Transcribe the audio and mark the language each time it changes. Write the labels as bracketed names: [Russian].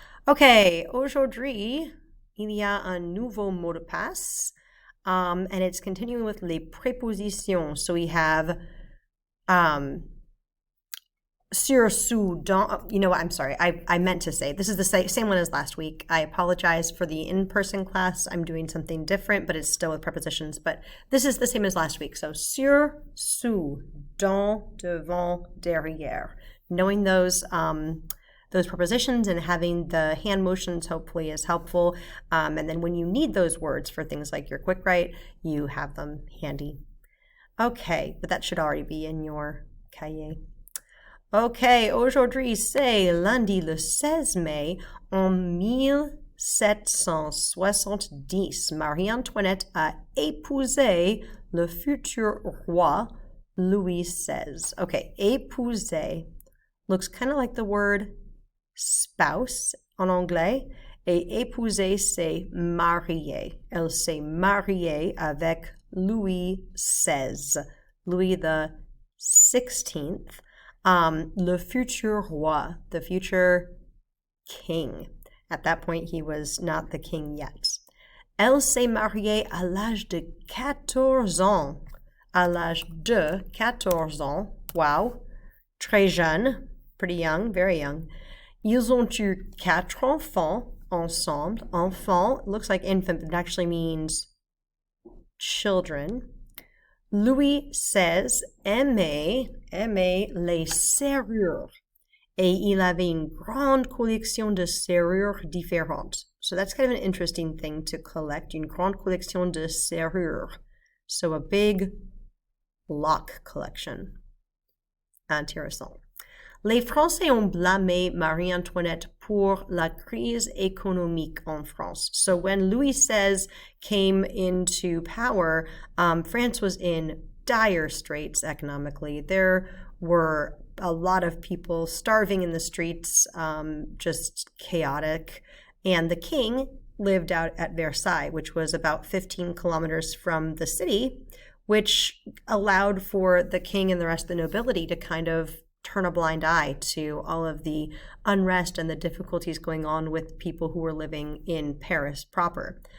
[French] Okay, aujourd'hui, il y a un nouveau mot de passe, [English] and it's continuing with [French] les prépositions. [English] So we have, [French] sur, sous, dans. [English] You know what? I'm sorry. I meant to say this is the same one as last week. I apologize for the in-person class. I'm doing something different, but it's still with prepositions. But this is the same as last week. [French] So sur, sous, dans, devant, derrière. [English] Knowing those prepositions and having the hand motions hopefully is helpful. And then when you need those words for things like your quick write, you have them handy. Okay, but that should already be in your cahier. [French] Ok, aujourd'hui c'est lundi le 16 mai en 1770. Marie-Antoinette a épousé le futur roi Louis XVI. [English] Okay, épousé looks kind of like the word spouse [French] en anglais. Et épouser, c'est marier. Elle s'est mariée avec Louis XVI. [English] Louis the 16th. [French] Le futur roi, [English] the future king. At that point, he was not the king yet. [French] Elle s'est mariée à l'âge de 14 ans. À l'âge de 14 ans. Wow. Très jeune. [English] Pretty young, very young. [French] Ils ont eu 4 enfants ensemble. [English] Enfant looks like infant, but it actually means children. [French] Louis XVI aimait les serrures et il avait une grande collection de serrures différentes. [English] So that's kind of an interesting thing to collect, [French] une grande collection de serrures. [English] So a big lock collection. [French] Intéressant. Les Français ont blâmé Marie-Antoinette pour la crise économique en France. [English] So when Louis XVI came into power, France was in dire straits economically. There were a lot of people starving in the streets, just chaotic. And the king lived out at Versailles, which was about 15 kilometers from the city, which allowed for the king and the rest of the nobility to kind of turn a blind eye to all of the unrest and the difficulties going on with people who were living in Paris proper.